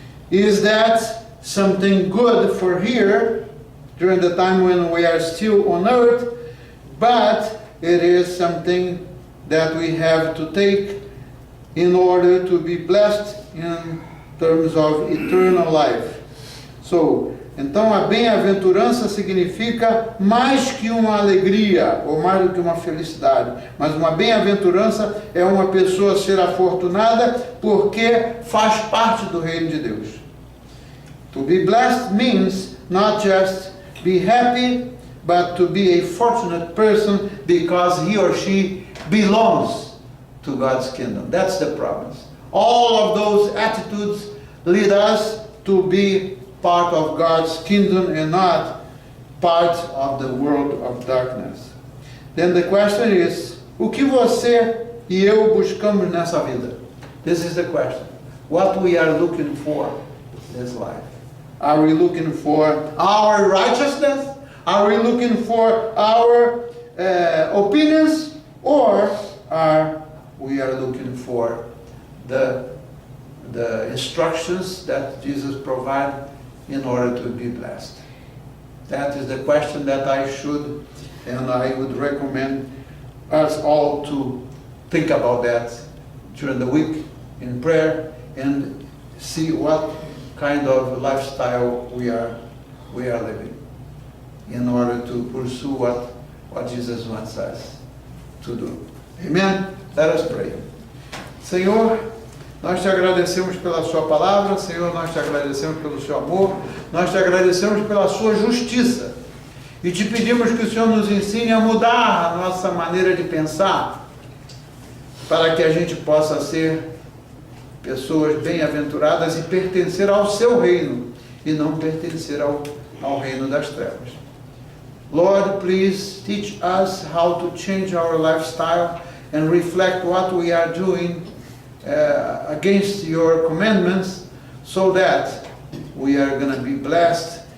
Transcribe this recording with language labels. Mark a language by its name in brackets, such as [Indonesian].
[English] Is that something good for here, during the time when we are still on earth, but it is something that we have to take in order to be blessed in terms of eternal life. [Portuguese] So, então a bem-aventurança significa mais que uma alegria, ou mais do que uma felicidade. Mas uma bem-aventurança é uma pessoa ser afortunada porque faz parte do reino de Deus. [English] To be blessed means not just be happy, but to be a fortunate person because he or she belongs to God's kingdom. That's the promise. All of those attitudes lead us to be part of God's kingdom and not part of the world of darkness. Then the question is, [Portuguese] o que você e eu buscamos nessa vida? [English] This is the question. What we are looking for in this life. Are we looking for our righteousness? Are we looking for our opinions? Or are we looking for the instructions that Jesus provided in order to be blessed? That is the question that I should and I would recommend us all to think about that during the week in prayer and see what kind of lifestyle we are living in order to pursue what Jesus wants us to do. Amen? Let us pray. [Portuguese] Senhor, nós te agradecemos pela sua palavra, Senhor, nós te agradecemos pelo seu amor, nós te agradecemos pela sua justiça e te pedimos que o Senhor nos ensine a mudar a nossa maneira de pensar para que a gente possa ser pessoas bem-aventuradas e pertencer ao seu reino e não pertencer ao reino das trevas. [English] Lord, please teach us how to change our lifestyle and reflect what we are doing against your commandments, so that we are going to be blessed.